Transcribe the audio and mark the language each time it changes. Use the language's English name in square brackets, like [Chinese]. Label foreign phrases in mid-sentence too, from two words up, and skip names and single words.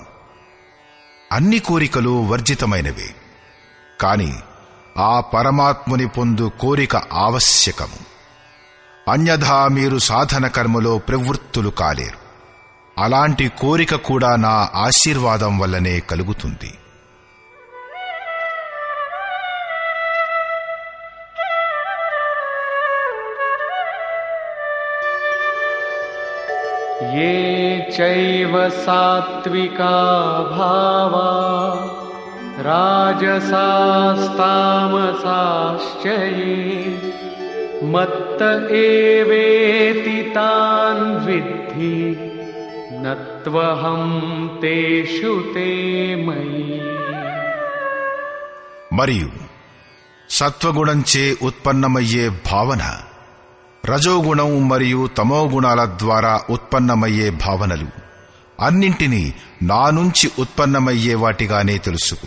[Telugu] అన్ని కోరికలు వర్జితమైనవే, కాని ఆ పరమాత్ముని పొందు కోరిక ఆవశ్యకము. అన్యథా మీరు సాధన కర్మలో ప్రవృత్తులు కాలేరు. అలాంటి కోరిక కూడా నా ఆశీర్వాదం వల్లనే కలుగుతుంది. [Sanskrit] ये चैव सात्विका भावा राजसास्तामसाश्च ये मत्त एवेति तान् विद्धि न त्वहं तेषु ते मयि। [Telugu] మరియు సత్వగుణంచే ఉత్పన్నమయ్యే భావన, రజోగుణం మరియు తమోగుణాల ద్వారా ఉత్పన్నమయ్యే భావనలు అన్నింటినీ నా నుంచి ఉత్పన్నమయ్యే వాటిగానే తెలుసుకో.